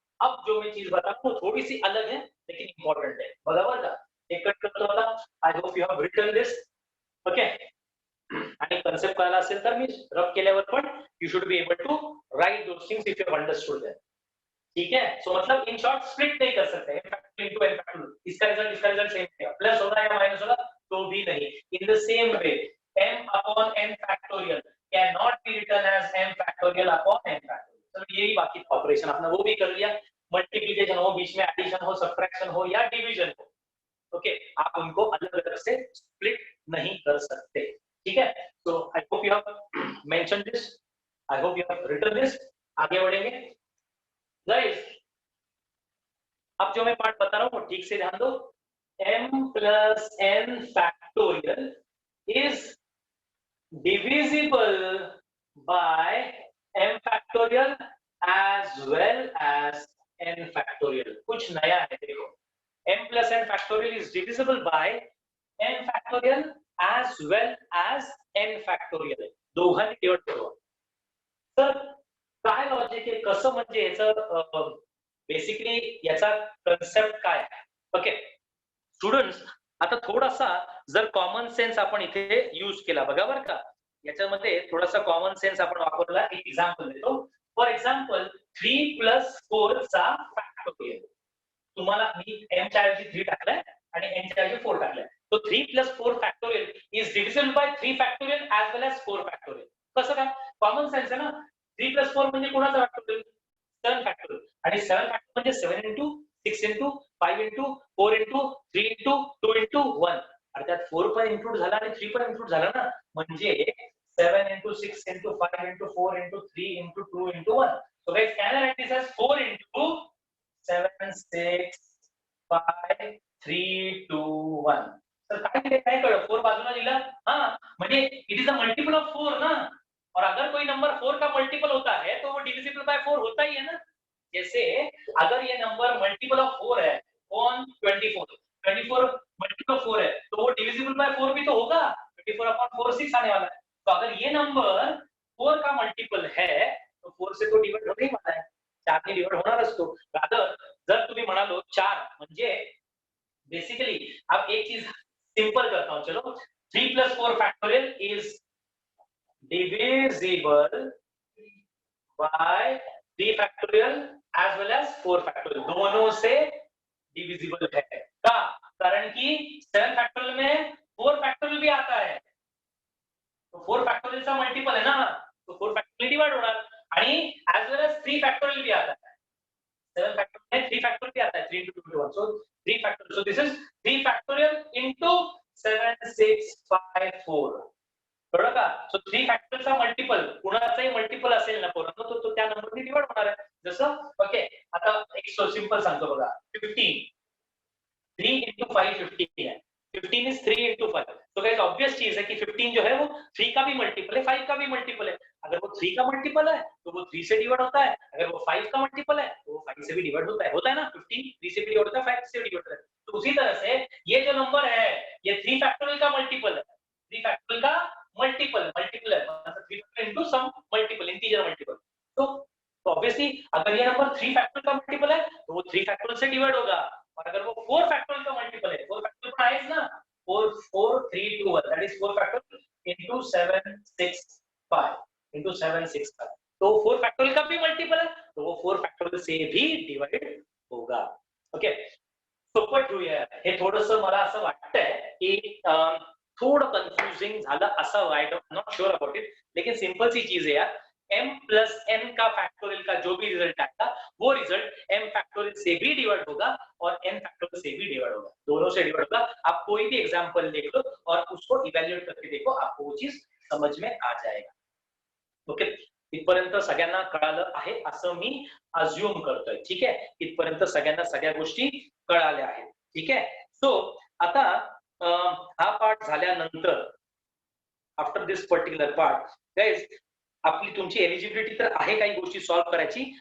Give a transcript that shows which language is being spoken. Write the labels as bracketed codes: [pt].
[hi] अब जो मैं चीज बता रहा हूँ थोड़ी सी अलग है लेकिन इंपॉर्टेंट है. [mr] बरोबर का? एक कट करतो आता. [en] I hope you have written this. [mr] Okay, आणि कन्सेप्ट कळला असेल तर मी रफ केल्यावर पण [en] you should be able to write those things if you have understood them. [hi] ठीक है, सो मतलब इन शॉर्ट स्प्लिट नहीं कर सकते n factorial into n factorial, इसका रिजल्ट सेम रहेगा, प्लस होगा या माइनस होगा तो भी नहीं. [en] In the same way m upon n factorial can not be written as m factorial upon n factorial. [hi] तो यही बाकी ऑपरेशन आपने वो भी कर लिया, मल्टीप्लिकेशन हो, बीच में एडिशन हो, सब्ट्रैक्शन हो या डिवीजन हो, ओके, आप उनको अलग अलग से स्प्लिट नहीं कर सकते. [en] ठीक है, so I hope you have mentioned this, I hope you have written this. [hi] आगे बढ़ेंगे गाइस. अब जो मैं पार्ट बता रहा हूं वो ठीक से ध्यान दो. [en] m plus n factorial is divisible by m factorial as well as n factorial. [hi] कुछ नया है देखो, [en] m plus n factorial is divisible by n factorial as well as n factorial. [mr] दोघांनी डिवाइड करू. तर काय लॉजिक आहे, कसं म्हणजे याचं बेसिकली याचा कन्सेप्ट काय आहे. ओके स्टुडंट्स, आता थोडासा जर कॉमन सेन्स आपण इथे यूज केला बघा बरं का, याच्यामध्ये थोडासा कॉमन सेन्स आपण वापरला. एक एक्झाम्पल देतो. [en] For example 3 + 4 चा factorial. [mr] तुम्हाला मी m च्या ऐवजी 3 टाकलाय आणि n च्या ऐवजी 4 टाकलाय. [en] तो 3 + 4 factorial is divisible by 3 factorial as well as 4 factorial. [mr] कसं काय, कॉमन सेन्स आहे ना. 3 + 4 म्हणजे कोणाचा फॅक्टोरियल, 7 फॅक्टोरियल. आणि 7 फॅक्टोरियल म्हणजे 7 × 6 × 5 × 4 × 3 × 2 × 1. आणि त्यात 4 पण इन्क्लूड झाला आणि 3 पण इन्क्लूड झाला ना, म्हणजे 7 × 6 × 5 × 4 × 3 × 2 × 1. [en] So guys, can I write this as 4 × 7 6 5 3 2 1. [mr] तर काय कळलं, 4 बाजूला लिहिला. हां, म्हणजे [en] It is a multiple of 4 ना. [hi] और अगर कोई नंबर 4 का मल्टीपल होता है तो वो डिविजिबल बाय 4 होता ही है ना. जैसे अगर ये नंबर मल्टीपल ऑफ 4 है ऑन 24 मल्टीपल ऑफ 4 है तो वो डिविजिबल बाय 4 भी तो होगा. 24/4 6 आने वाला है. तो अगर ये नंबर 4 का मल्टीपल है तो 4 से तो डिवाइड होने ही वाला है, [mr] 4 ने डिवाइड होणारच तो. रादर जर तुम्ही म्हणालो 4 म्हणजे बेसिकली [hi] अब एक चीज सिंपल करता हूं. [en] चलो 3 + 4 factorial is divisible by 3 factorial as well as 4 factorial. [hi] दोनों से divisible है का, कारण कि 7 factorial में 4 factorial भी आता है, तो 4 factorial चा मल्टीपल है ना, तो [mr] 4 factorial डिवाइड होणार. [hi] आणि as well as 3 factorial भी आता है. 7 factorial में 3 factorial भी आता है, 3 × 2 × 1. [en] So 3 factorial. So this is 3 factorial into 7 6 5 4. [mr] बरोबर का. सो 3 फॅक्टरचा मल्टिपल कुणाचाही मल्टिपल असेल ना पोरांनो, तो त्या नंबरने डिवाइड होणार आहे. जसं ओके, आता एक सिंपल सांगतो बघा. [hi] 15 3 × 5 15 है. [en] 15 इज 3 × 5. [hi] तो गाइस ऑब्वियस चीज है कि 15 जो है वो 3 का भी मल्टीपल है, 5 का भी मल्टीपल है. अगर वो 3 का मल्टीपल है तो वो 3 से डिवाइड होता है. अगर वो 5 का मल्टीपल है तो वो 5 से भी डिवाइड होता है ना. 15 3 से भी डिवाइड होता है, 5 से भी डिवाइड होता है. तो उसी तरह से ये जो नंबर है ये 3 फैक्टोरियल का मल्टीपल है. 3 फैक्टोरियल का मल्टीपल है, मतलब 3 factorial into some multiple, integer multiple. तो ऑब्वियसली अगर ये नंबर 3 फैक्टोरियल का मल्टीपल है तो वो 3 फैक्टोरियल से डिवाइड होगा. और अगर वो 4 फैक्टोरियल का मल्टीपल है, 4 फैक्टोरियल का है ना, 4 4 3 2 1, that is 4 factorial into 7 6 5 into 7 6 5. तो 4 फैक्टोरियल का भी मल्टीपल है तो वो 4 फैक्टोरियल से भी डिवाइड होगा. [mr] ओके, सोपं ठेवूया. हे थोडंसं मला असं वाटतंय की थोड़ा कंफ्यूजिंग झालं असं. [en] I am not sure about it, [hi] लेकिन सिंपल सी चीज है यार. m + n का फैक्टोरियल का जो भी रिजल्ट आएगा वो रिजल्ट m फैक्टोरियल से भी डिवाइड होगा और n फैक्टोरियल से भी डिवाइड होगा. दोनों से डिवाइड होगा. आप कोई भी एग्जांपल देख लो और उसको इवैल्यूएट करके देखो, आपको वो चीज समझ में आ जाएगा. [mr] ओके, इथपर्यंत सगळ्यांना कळालं आहे असं मी अज्युम करतोय. ठीक आहे, इथपर्यंत सगळ्यांना सगळ्या गोष्टी कळाल्या आहेत. ठीक आहे. सो आता हा पार्ट झाल्यानंतर [en] after this particular part guys, [mr] आपली तुमची एलिजिबिलिटी तर आहे काही गोष्टी सॉल्व्ह करायची.